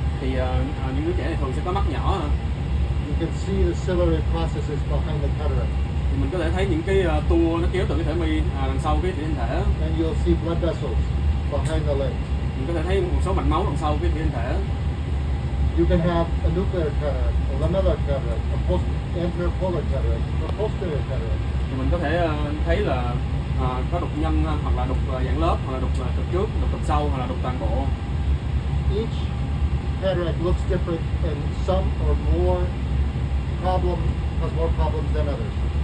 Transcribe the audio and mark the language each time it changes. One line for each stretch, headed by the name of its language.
Vietnamese: Thì những đứa trẻ này thường sẽ có mắt nhỏ.
English: You can see the ciliary processes behind the cataract.
Vietnamese: Thì mình có thể thấy những cái tua nó kéo từ cái thể mi đằng sau cái thủy tinh thể.
English: And you'll see blood vessels behind the lens.
Vietnamese: Mình có thể thấy một số mạch máu đằng sau cái thủy tinh thể.
English: You can have a nuclear cataract, a lamellar cataract, a anterior polar cataract, a posterior cataract.
Vietnamese: Thì mình có thể thấy là có đục nhân hoặc là đục dạng lớp, hoặc là đục cực trước, đục cực sau, hoặc là đục toàn bộ.
English: Each cataract looks different, and some are has more problems than others.